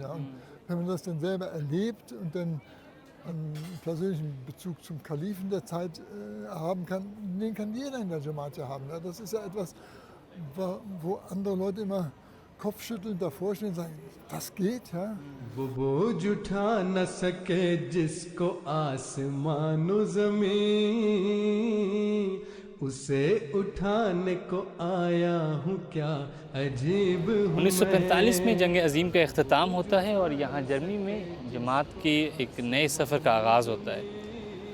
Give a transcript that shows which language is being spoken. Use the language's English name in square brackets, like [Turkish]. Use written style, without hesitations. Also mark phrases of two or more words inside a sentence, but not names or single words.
[German] Und wenn man das dann selber erlebt und dann einen persönlichen Bezug zum Kalifen der Zeit haben kann, den kann jeder in der Jamaat ja haben. Ja. Das ist ja etwas, wo andere Leute immer kopfschüttelnd davor stehen und sagen, das geht, ja. [Urdu] وہ بوجھ اٹھا نہ سکے جسکو آسمان و زمین اسے اٹھانے کو آیا ہوں کیا عجیب ہوں 1945 میں جنگ عظیم کا اختتام ہوتا ہے اور یہاں جرمنی میں جماعت کے ایک نئے سفر کا آغاز ہوتا ہے.